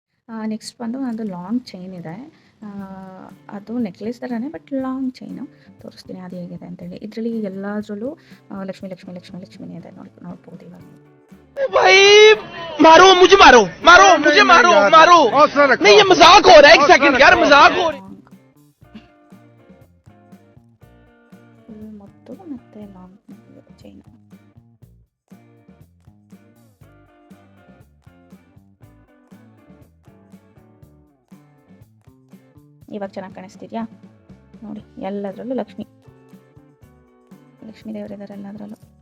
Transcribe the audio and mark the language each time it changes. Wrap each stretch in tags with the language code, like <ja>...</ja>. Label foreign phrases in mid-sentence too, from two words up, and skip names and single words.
<kn>ನೆಕ್ಸ್ಟ್ ಬಂದು ಅದು</kn> <en>long chain</en> <kn>ಇದೆ. ಅದು ನೆಕ್ಲೆಸ್ ಥರನೇ</kn> <en>but long chain</en> <kn>ತೋರಿಸ್ತೀನಿ ಅದು ಹೇಗಿದೆ ಅಂತೇಳಿ. ಇದರಲ್ಲಿ ಎಲ್ಲದರಲ್ಲೂ ಲಕ್ಷ್ಮಿ ಲಕ್ಷ್ಮಿ ಲಕ್ಷ್ಮಿ ಲಕ್ಷ್ಮಿನೇ ಇದೆ ನೋಡ್ಬೋದು ಇವಾಗ.</kn> <hi>भाई मारो मुझे मारो मारो मुझे मारो मारो नहीं ये मजाक हो रहा है एक सेकंड यार मजाक हो रहा है</hi> <kn>ಫುಲ್ ಮುತ್ತು ಮತ್ತು</kn> <en>long chain.</en> <kn>ಇವಾಗ ಚೆನ್ನಾಗಿ ಕಾಣಿಸ್ತಿದ್ಯಾ ನೋಡಿ, ಎಲ್ಲದರಲ್ಲೂ ಲಕ್ಷ್ಮಿ ದೇವರಿದ್ದಾರೆ ಎಲ್ಲದರಲ್ಲೂ.</kn>